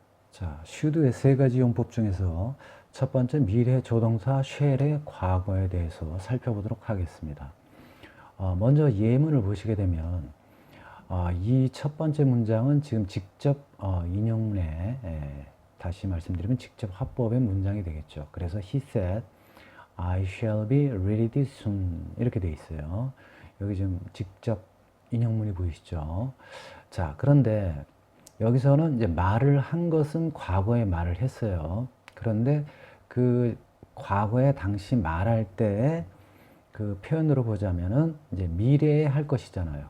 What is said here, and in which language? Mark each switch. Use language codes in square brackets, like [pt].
[ko] 자, should의 세 가지 용법 중에서 첫 번째 미래 조동사 shall의 과거에 대해서 살펴보도록 하겠습니다. 먼저 예문을 보시게 되면 이 첫 번째 문장은 지금 직접 인용문에 다시 말씀드리면 직접 화법의 문장이 되겠죠. 그래서 [en] he said, I shall be ready soon [ko] 이렇게 되어 있어요. 여기 지금 직접 인용문이 보이시죠? 자, 그런데 여기서는 이제 말을 한 것은 과거에 말을 했어요. 그런데 그 과거에 당시 말할 때의 그 표현으로 보자면은 이제 미래에 할 것이잖아요.